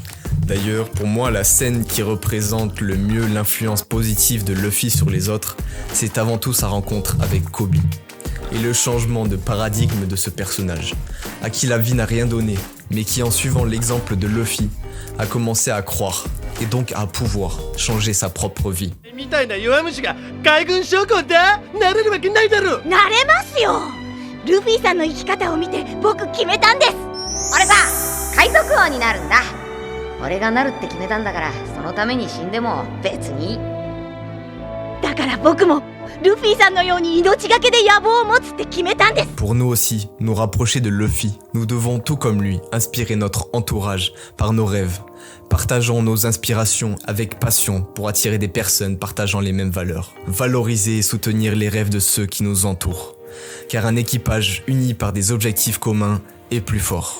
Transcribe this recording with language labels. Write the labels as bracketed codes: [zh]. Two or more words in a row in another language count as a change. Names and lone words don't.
[fr] D'ailleurs, pour moi, la scène qui représente le mieux l'influence positive de Luffy sur les autres, c'est avant tout sa rencontre avec Kobe. Et le changement de paradigme de ce personnage, à qui la vie n'a rien donné, mais qui en suivant l'exemple de Luffy, a commencé à croire, et donc à pouvoir changer sa propre vie. [ja] みたいな弱虫が海軍将校だなれるわけないだろ。なれますよ。ルフィさんの生き方を見て僕決めたんです。俺さ、海賊王になるんだ。俺がなるって決めたんだから、そのために死んでも別に。だから僕もルフィさんのように命がけで野望を持つって決めたんです。 [fr] Pour nous aussi, nous rapprocher de Luffy, nous devons tout comme lui inspirer notre entourage par nos rêves. Partageons nos inspirations avec passion pour attirer des personnes partageant les mêmes valeurs. Valoriser et soutenir les rêves de ceux qui nous entourent. Car un équipage uni par des objectifs communs est plus fort.